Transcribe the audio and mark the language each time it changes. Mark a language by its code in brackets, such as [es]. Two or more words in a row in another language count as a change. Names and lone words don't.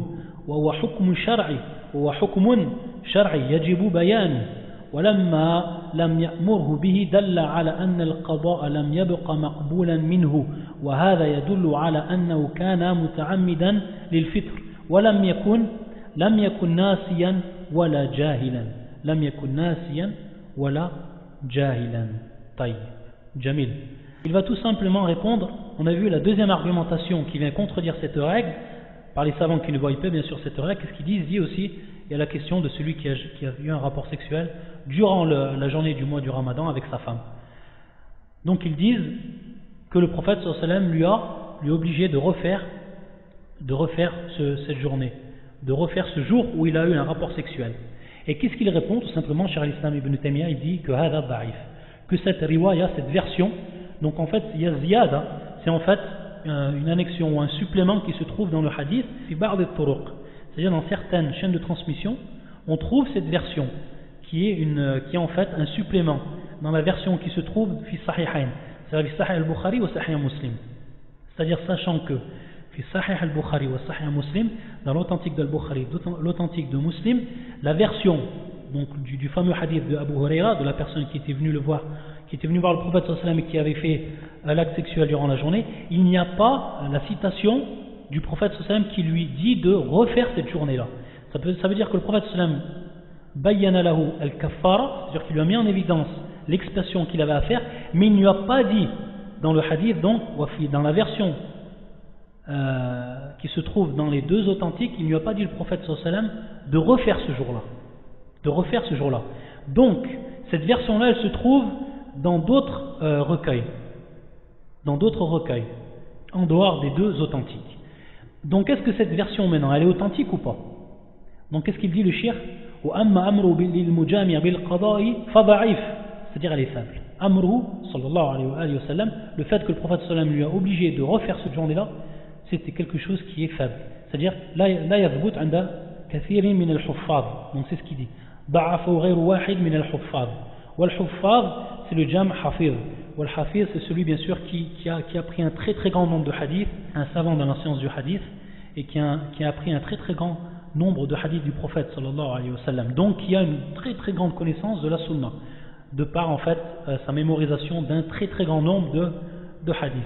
[ar] وهو حكم شرعي يجب بيانه ولما لم يأمره به دل على أن القضاء لم يبق مقبولا منه وهذا يدل على أنه كان متعمدا للفطر ولم يكن ناسيا ولا جاهلا طيب جميل. [fr] Il va tout simplement répondre, on a vu la deuxième argumentation qui vient contredire cette règle par les savants qui ne voient pas bien sûr cette règle. Qu'est-ce qu'ils disent? Il dit aussi, il y a la question de celui qui a eu un rapport sexuel durant la journée du mois du Ramadan avec sa femme. Donc ils disent que le prophète [ar] صلى الله عليه وسلم [fr] lui a obligé de refaire cette journée, de refaire ce jour où il a eu un rapport sexuel. Et qu'est-ce qu'il répond? Tout simplement, Cheikh al-Islam ibn Taymiyyah, il dit que [ar] هذا ضعيف, [fr] que cette riwaya, cette version, donc en fait il y a ziyada, c'est en fait une annexion ou un supplément qui se trouve dans le hadith [ar] في بعض الطرق, [fr] c'est-à-dire dans certaines chaînes de transmission on trouve cette version qui est en fait un supplément dans la version qui se trouve [ar] في الصحيحين, [fr] c'est-à-dire [ar] في صحيح البخاري [fr] ou sahih Muslim, c'est-à-dire sachant que [ar] في صحيح البخاري [fr] ou sahih Muslim, dans l'authentique d'al-Bukhari, l'authentique de Muslim, la version donc du fameux hadith de Abu Huraira, de la personne qui était venue voir le prophète [ar] صلى الله عليه وسلم [fr] et qui avait fait l'acte sexuel durant la journée, il n'y a pas la citation du prophète [ar] صلى الله عليه وسلم [fr] qui lui dit de refaire cette journée-là. Ça veut dire que le prophète [ar] صلى الله عليه وسلم بين له الكفارة, [fr] c'est-à-dire qu'il lui a mis en évidence l'expiation qu'il avait à faire, mais il ne lui a pas dit dans le hadith, donc dans la version qui se trouve dans les deux authentiques, il ne lui a pas dit le prophète [ar] صلى الله عليه وسلم [fr] de refaire ce jour-là. Donc cette version-là, elle se trouve dans d'autres recueils, en dehors des deux authentiques. Donc est-ce que cette version maintenant, elle est authentique ou pas? Donc qu'est-ce qu'il dit le shir? C'est-à-dire elle est faible. [ar] أمره صلى الله عليه وسلم, [fr] le fait que le prophète sallam lui a obligé de refaire cette journée-là, c'était quelque chose qui est faible. [ar] C'est-à-dire, لا يثبت عند كثير من الحفاظ. [fr] Donc c'est ce qu'il dit. [ar] ضعفه غير واحد من الحفاظ. Wal-huffaz, [fr] c'est le [ar] جمع حافظ. Wal-hafiz, [fr] c'est celui bien sûr qui a pris un très très grand nombre de hadiths, un savant dans la science du hadith, et qui a pris un très très grand nombre de hadiths du prophète [ar] صلى الله عليه وسلم. [fr] Donc qui a une très très grande connaissance de la sunna, de par en fait sa mémorisation d'un très très grand nombre de hadiths.